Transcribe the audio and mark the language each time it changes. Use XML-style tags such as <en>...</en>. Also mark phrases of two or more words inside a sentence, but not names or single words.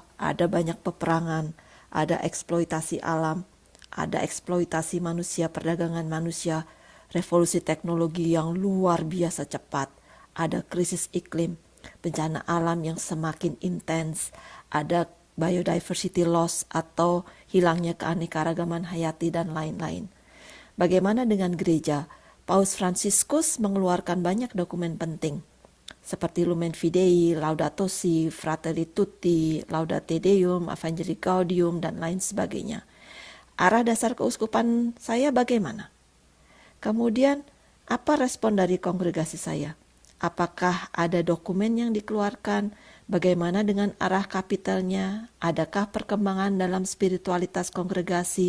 <id>Ada banyak peperangan, ada eksploitasi alam, ada eksploitasi manusia, perdagangan manusia, revolusi teknologi yang luar biasa cepat, ada krisis iklim, bencana alam yang semakin intens, ada</id> <en>biodiversity loss</en> <id>atau hilangnya keanekaragaman hayati dan lain-lain. Bagaimana dengan gereja? Paus Fransiskus mengeluarkan banyak dokumen penting, seperti Lumen Fidei, Laudato Si, Fratelli Tutti, Laudate Deum, Evangelii Gaudium, dan lain sebagainya. Arah dasar keuskupan saya bagaimana? Kemudian, apa respon dari kongregasi saya? Apakah ada dokumen yang dikeluarkan? Bagaimana dengan arah kapitelnya? Adakah perkembangan dalam spiritualitas kongregasi?</id>